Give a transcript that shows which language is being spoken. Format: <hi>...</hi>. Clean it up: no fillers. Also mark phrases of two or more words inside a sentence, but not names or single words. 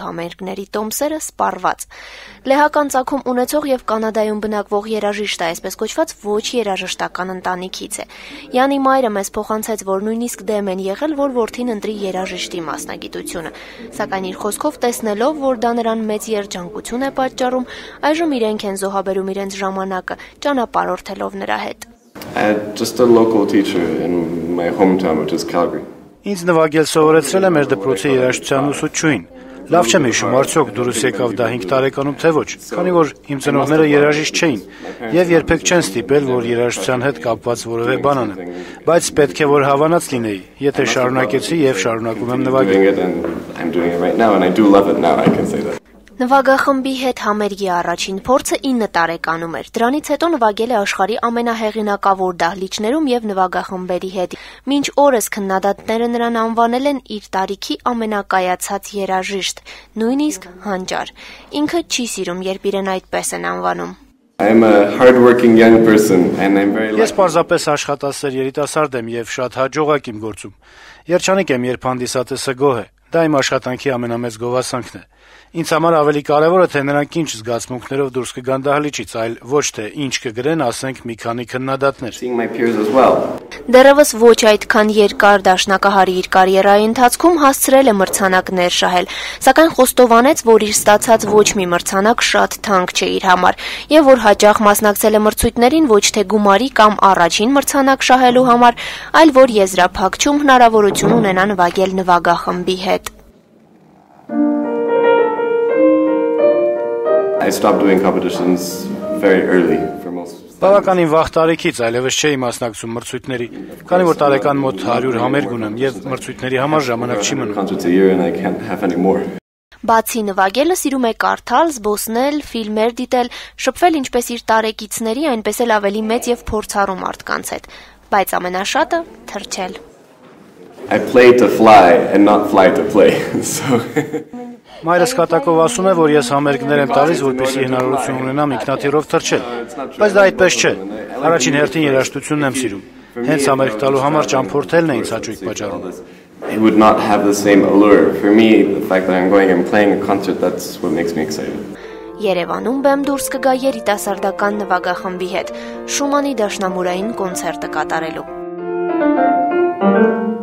<hy>համերգների տոմսերը սպառված։ Լեհական ծագում ունեցող եւ Կանադայում բնակվող երաժիշտը այսպես կոչված ոչ երաժշտական ընտանիքից է։ Յանի մայրը մեզ փոխանցեց, որ նույնիսկ դեմ են եղել, որ որդին ընտրի երաժիշտի մասնագիտությունը։ Սակայն իր խոսքով տեսնելով, որ դա նրան մեծ երջանկություն է պատճառում, այժմ իրենք են զոհաբերում իրենց ժամանակը, ճանապարհորդելով նրա հետ։</hy> <en>Just a local teacher in my hometown, which is Calgary.</en> <hy>Ինձ նվագել սովորեցրել է մեր դպրոցի երաժշտության ուսուցչուհին։ Լավ չեմ հիշում, արդյոք դուրս եկավ դա 5 տարեկանում թե ոչ, քանի որ իմ ծնողները երաժիշտ չէին եւ երբեք չեն ստիպել, որ երաժշտության հետ կապված որևէ բան անեմ, բայց պետք է որ հավանած լինեի, եթե շարունակեցի եւ շարունակում եմ նվագել։ Նվագախմբի հետ համերգի առաջին փորձը 9 տարեկանում էր։ Դրանից հետո նվագել է աշխարհի ամենահեղինակավոր դահլիճներում եւ նվագախմբերի հետ։ Մինչ օրս քննադատները նրան անվանել են իր տարիքի ամենակայացած երաժիշտ, նույնիսկ հանճար։ Ինքը չի սիրում, երբ իրեն այդպես են անվանում։</hy> <en>I'm a hardworking young person and I'm very</en> <hy>Ես պարզապես աշխատասեր երիտասարդ եմ եւ շատ հաջողակ իմ գործում։ Երջանիկ եմ, երբ հանդիսատեսը գոհ է։ Դա իմ աշխատանքի ամենամեծ գովասանքն է։ Ինձ համար ավելի կարևոր է, թե նրանք ինչ զգացմունքներով դուրս կգան դահլիճից, այլ ոչ թե ինչ կգրեն, ասենք, մի քանի քննադատներ։ Դեռևս ոչ այդքան երկար դաշնակահարի իր կարիերայի ընթացքում հասցրել է մրցանակներ շահել, սակայն խոստովանեց, որ իր ստացած ոչ մի մրցանակ շատ թանկ չէ իր համար, եւ որ հաճախ մասնակցել է մրցույթներին ոչ թե գումարի կամ առաջին մրցանակ շահելու համար, այլ որ եզրափակչում հնարավորություն ունենա նվագել նվագախմբի հետ։</hy> <en>I stopped doing competitions very early for most.</en> <hy>Բավականին վաղ տարիքից այլևս չէի մասնակցում մրցույթների, քանի որ տարեկան մոտ 100 համերգ ունեմ եւ մրցույթների համար ժամանակ չի մնում։ Բացի նվագելը սիրում է կարդալ, զբոսնել, ֆիլմեր դիտել, շփվել ինչպես իր տարեկիցների, այնպես էլ ավելի մեծ եւ փորձառու մարդկանց հետ, բայց ամենաշատը թռչել։</hy> <en>I play to fly and not fly to play. So</en> <hy>Մայրս կատակով ասում է, որ ես համերգներ եմ տալիս, որպեսզի հնարավորություն ունենամ ինքնաթիռով թռչել, բայց դա այդպես չէ։ Առաջին հերթին երաժշտությունն եմ սիրում։ Հենց համերգ տալու համար ճամփորդելն է ինձ հաճույք պատճառում։</hy> <en>It would not have the same allure. For me, the fact that I'm going and playing a concert, that's what makes me excited.</en> <hy>Երևանում բեմ դուրս կգա երիտասարդական նվագախմբի հետ Շումանի դաշնամուրային կոնցերտը կատարելու։</hy>